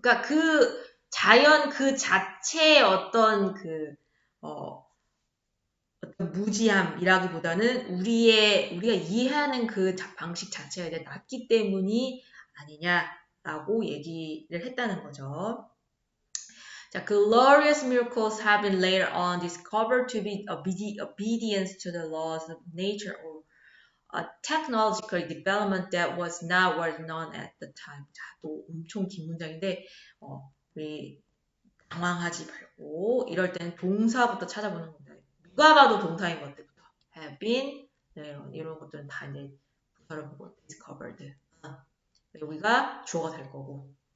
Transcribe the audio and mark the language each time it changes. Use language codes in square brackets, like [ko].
[ko] 그러니까 그 자연 그 자체의 어떤 어떤 무지함이라기보다는 우리가 이해하는 그 방식 자체가 이제 낮기 때문이 아니냐라고 얘기를 했다는 거죠. [en] 자, glorious miracles have been later on discovered to be obedience to the laws of nature or a technological development that was not well known at the time. [ko] 자, 또 엄청 긴 문장인데 우리 당황하지 말고 이럴 때는 동사부터 찾아보는 겁니다. 누가 봐도 동사인 것들부터 [en] have been, [ko] 이런 것들은 다 이제 부사를 보고 discovered. 여기가 주어가 될 거고.